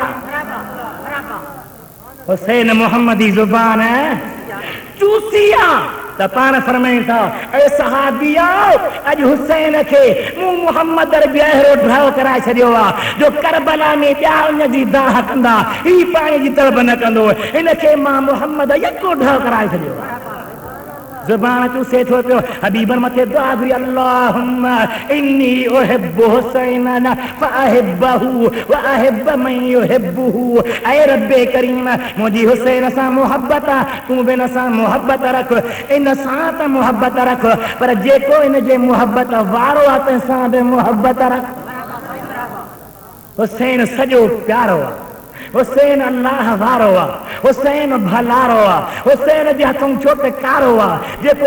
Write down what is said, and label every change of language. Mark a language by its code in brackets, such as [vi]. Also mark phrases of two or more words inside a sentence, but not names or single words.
[sd] हुसैन मुहम्मदी ज़ुबान चूसिया त पाण फरमाइनि था ए सहाबिया अॼु हुसैन खे मूं मुहम्मद बि अहिड़ो ड्राव कराए छॾियो आहे जो करबला में ॿिया उन जी दाह कंदा ही पाणी जी तलब न कंदो हिनखे मां मुहम्मद यको ड्राव कराए छॾियो आहे ज़ुबान चूसे थो पियो हबीबन मथे दुआ घुरी [ar] اللهم إني أحب حسينا فأحبه وأحبب من يحبه [sd] ऐ रब्बे करीम मुंहिंजी हुसैन सां मोहब्बत तूं बि हिन सां मोहब्बत रख इन सां त मोहब्बत रख पर जेको इन जे मोहब्बत वारो आहे तंहिंसां बि मोहब्बत रख हुसैन सॼो प्यारो आहे हुसैन अल्लाह वारो आहे हुसैन भलारो आहे हुसैन जे हथों छोट कारो आहे जेको